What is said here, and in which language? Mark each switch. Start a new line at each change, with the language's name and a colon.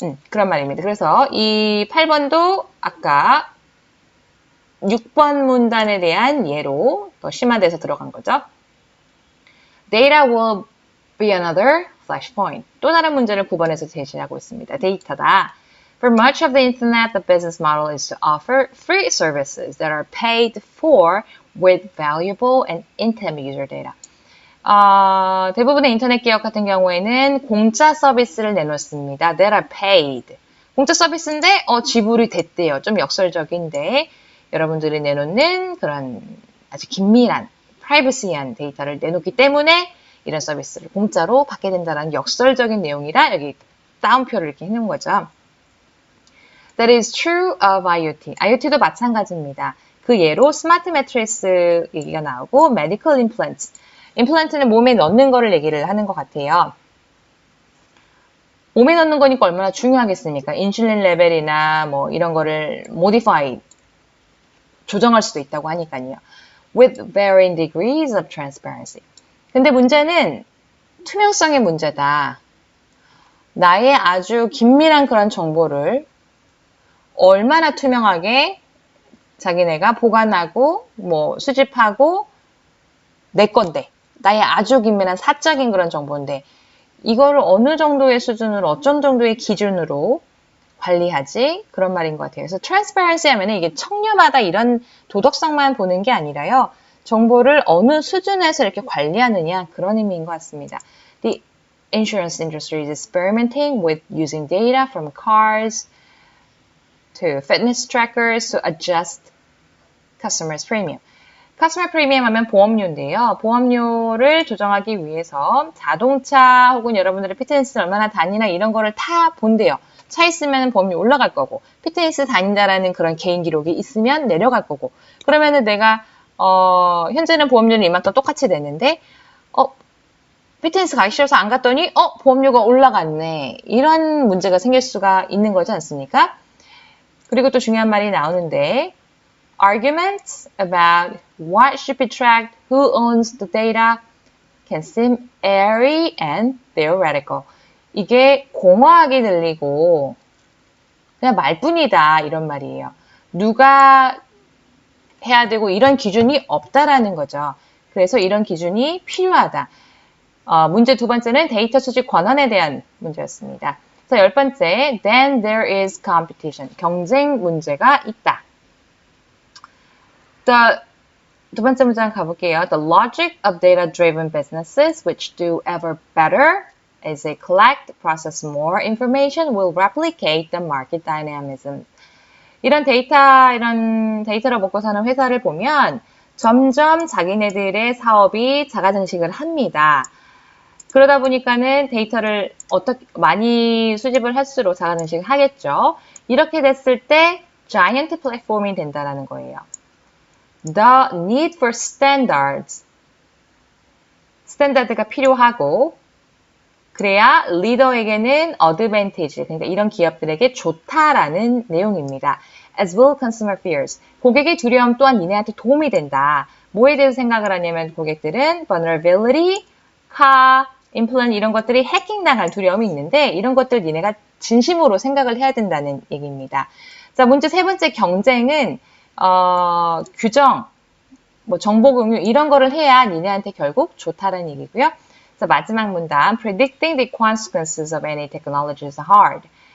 Korean: 그런 말입니다. 그래서 이 8번도 아까 6번 문단에 대한 예로 더 심화돼서 들어간 거죠.
English: Data will be another flashpoint.
Korean: 또 다른 문제를 9번에서 제시하고 있습니다. 데이터다.
English: For much of the internet, the business model is to offer free services that are paid for with valuable and intimate user data.
Korean: 대부분의 인터넷 기업 같은 경우에는 공짜 서비스를 내놓습니다.
English: That are paid.
Korean: 공짜 서비스인데 지불이 됐대요. 좀 역설적인데 여러분들이 내놓는 그런 아주 긴밀한 프라이버시한 데이터를 내놓기 때문에 이런 서비스를 공짜로 받게 된다는 역설적인 내용이라 여기 따옴표를 이렇게 해놓은 거죠.
English: That is true of IoT.
Korean: IoT도 마찬가지입니다. 그 예로 스마트 매트리스 얘기가 나오고
English: medical implants.
Korean: 임플란트는 몸에 넣는 거를 얘기를 하는 것 같아요. 몸에 넣는 거니까 얼마나 중요하겠습니까? 인슐린 레벨이나 뭐 이런 거를 modify, 조정할 수도 있다고 하니까요.
English: With varying degrees of transparency.
Korean: 근데 문제는 투명성의 문제다. 나의 아주 긴밀한 그런 정보를 얼마나 투명하게 자기네가 보관하고 뭐 수집하고 내 건데 나의 아주 긴밀한 사적인 그런 정보인데 이거를 어느 정도의 수준으로 어떤 정도의 기준으로 관리하지? 그런 말인 것 같아요. 그래서 transparency 하면 이게 청렴하다 이런 도덕성만 보는 게 아니라요. 정보를 어느 수준에서 이렇게 관리하느냐 그런 의미인 것 같습니다.
English: The insurance industry is experimenting with using data from cars to fitness trackers to adjust customers' premium.
Korean: customer premium 하면 보험료인데요. 보험료를 조정하기 위해서 자동차 혹은 여러분들의 피트니스 얼마나 다니나 이런 거를 다 본대요. 차 있으면 보험료 올라갈 거고 피트니스 다닌다라는 그런 개인 기록이 있으면 내려갈 거고 그러면은 내가 현재는 보험료는 이만큼 똑같이 내는데 피트니스 가기 싫어서 안 갔더니 보험료가 올라갔네. 이런 문제가 생길 수가 있는 거지 않습니까? 그리고 또 중요한 말이 나오는데
English: arguments about what should be tracked, who owns the data can seem airy and theoretical.
Korean: 이게 공허하게 들리고 그냥 말뿐이다 이런 말이에요. 누가 해야 되고 이런 기준이 없다라는 거죠. 그래서 이런 기준이 필요하다. 문제 두 번째는 데이터 수집 권한에 대한 문제였습니다. 자, 10번째,
English: then there is competition.
Korean: 경쟁 문제가 있다. 두 번째 문장 가볼게요.
English: The logic of data-driven businesses which do ever better as they collect, process more information will replicate the market dynamism.
Korean: 이런 데이터를 먹고 사는 회사를 보면 점점 자기네들의 사업이 자가증식을 합니다. 그러다 보니까는 데이터를 많이 수집을 할수록 자가증식을 하겠죠. 이렇게 됐을 때 giant 플랫폼이 된다라는 거예요.
English: The need for standards.
Korean: 스탠다드가 필요하고 그래야 리더에게는 advantage, 그러니까 이런 기업들에게 좋다라는 내용입니다.
English: As will consumer fears.
Korean: 고객의 두려움 또한 니네한테 도움이 된다. 뭐에 대해서 생각을 하냐면 고객들은 vulnerability, implant 이런 것들이 해킹당할 두려움이 있는데 이런 것들 니네가 진심으로 생각을 해야 된다는 얘기입니다. 자, 문제 세 번째 경쟁은 규정, 뭐 정보 공유 이런 거를 해야 니네한테 결국 좋다라는 얘기고요. 자, 마지막 문단
English: predicting the consequences of any technology is hard.